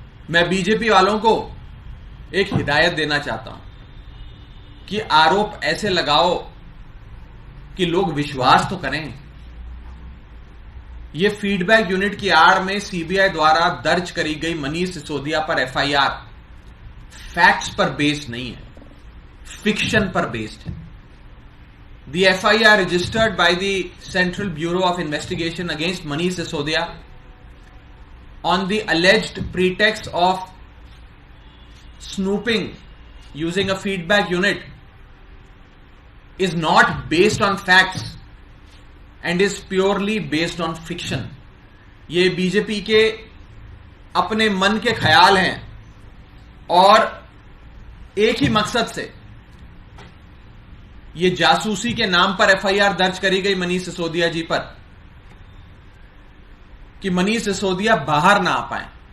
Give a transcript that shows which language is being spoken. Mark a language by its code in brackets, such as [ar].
[hi] मैं बीजेपी वालों को एक हिदायत देना चाहता हूं कि आरोप ऐसे लगाओ कि लोग विश्वास तो करें। यह फीडबैक यूनिट की आड़ में सीबीआई द्वारा दर्ज करी गई मनीष सिसोदिया पर एफआईआर फैक्ट्स पर बेस्ड नहीं है, फिक्शन पर बेस्ड है। [en] The FIR registered by the Central Bureau of Investigation against Manish Sisodia on the alleged pretext of snooping using a feedback unit is not based on facts and is purely based on fiction. [hi] ये BJP के अपने मन के ख्याल हैं और एक ही मकसद से ये जासूसी के नाम पर एफआईआर दर्ज करी गई मनीष सिसोदिया जी पर कि मनीष सिसोदिया बाहर ना आ पाए।